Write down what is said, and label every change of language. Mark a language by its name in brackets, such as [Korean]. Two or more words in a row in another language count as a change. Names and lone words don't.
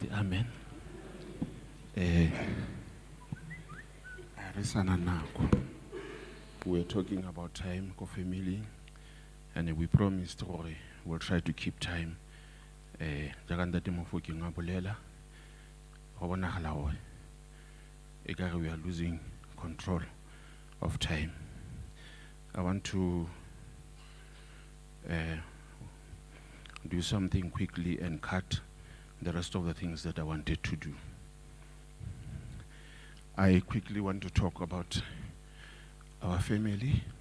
[Northern Sotho] Amen. Re sana nako. [English] We were talking about time for family, and we promised we'll try to keep time. [Northern Sotho] Jaga ntate Mofokeng a bolela go bonagala gore [English] we are losing control of time. I want to do something quickly and cut the rest of the things that I wanted to do. I quickly want to talk about our family.